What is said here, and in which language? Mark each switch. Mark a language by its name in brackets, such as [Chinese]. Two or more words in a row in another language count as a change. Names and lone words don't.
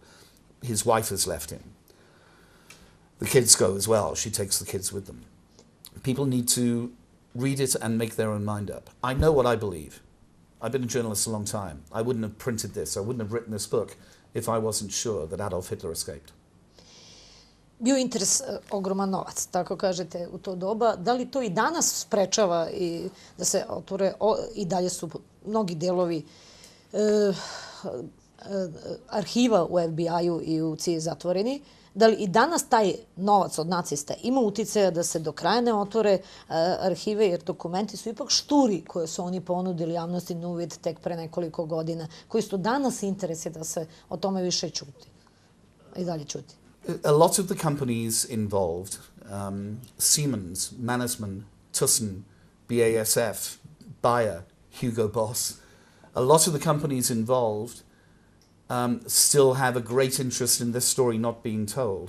[English] His wife has left him. The kids go as well. She takes the kids with them. People need to read it and make their own mind up. I know what I believe. I've been a journalist a long time. I wouldn't have printed this. I wouldn't have written this book if I wasn't sure that Adolf Hitler escaped. [Serbian] Bio interes ogroman novac, tako kažete, u to doba. Da li to i danas sprečava i da se otvore, i dalje su mnogi delovi arhiva u FBI-u i u CIA zatvoreni? Da li i danas taj novac od nacista ima uticaja da se do kraja ne otvore arhive, jer dokumenti su ipak šturi koje su oni ponudili javnosti na uvid tek pre nekoliko godina, koji su danas interesi da se o tome više čuti i dalje čuti? [English] A lot of the companies involved, Siemens, Mannesmann, Thyssen, BASF, Bayer, Hugo Boss, a lot of the companies involved still have a great interest in this story not being told.